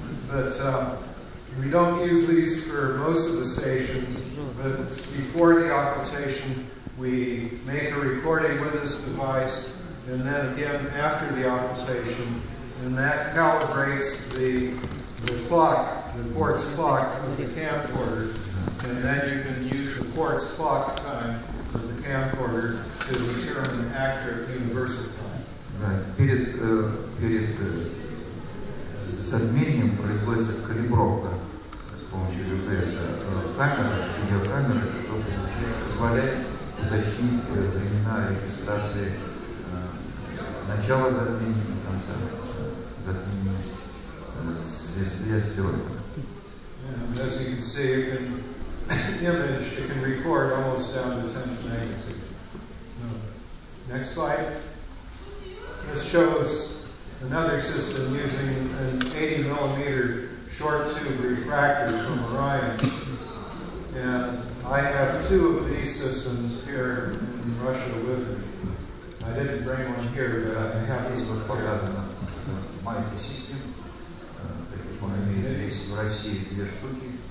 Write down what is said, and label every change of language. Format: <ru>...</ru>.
<en>But we don't use these for most of the stations, but before the occultation, we make a recording with this device, and then again after the occultation, and that calibrates the clock, the quartz clock of the camcorder, and then you can use the quartz clock time of the camcorder to determine accurate universal time.</en> <ru>Перед затмением производится калибровка с помощью GPS камеры, видеокамеры, что позволяет уточнить времена регистрации начала затмения и конца затмения звезды астероида.</ru> <en>As you can see, it can record almost down to 10th magnitude. Next slide. This shows another system using an 80 millimeter short tube refractor from Orion. And I have 2 of these systems here in Russia with me. I didn't bring one here, but I have</en> <ru>Здесь вот показано Mighty System, он имеет здесь в России 2 штуки.</ru>